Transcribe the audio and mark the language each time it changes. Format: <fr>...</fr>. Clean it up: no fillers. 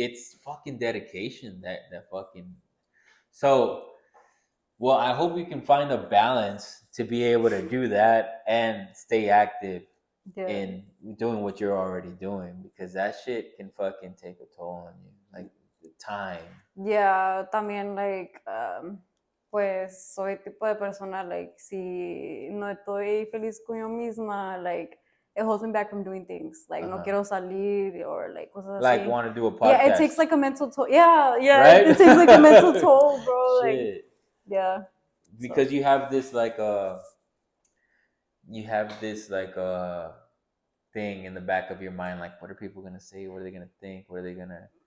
<en>It's fucking dedication that fucking. So, well, I hope you can find a balance to be able to do that and stay active in doing what you're already doing, because that shit can fucking take a toll on you, like the time.</en> <es>Yeah, también like pues soy tipo de persona like si no estoy feliz con yo misma, like</es> <en>it holds me back from doing things,</en> <es>like no quiero salir or like cosas</es> <en>like</en> <es>así.</es> <en>Want to do a podcast. Yeah, it takes like a mental toll. Yeah, right? it takes like a mental toll, bro. Shit. Like, yeah. Because you have this thing in the back of your mind, like, what are people gonna say? What are they gonna think? What are they gonna?</en>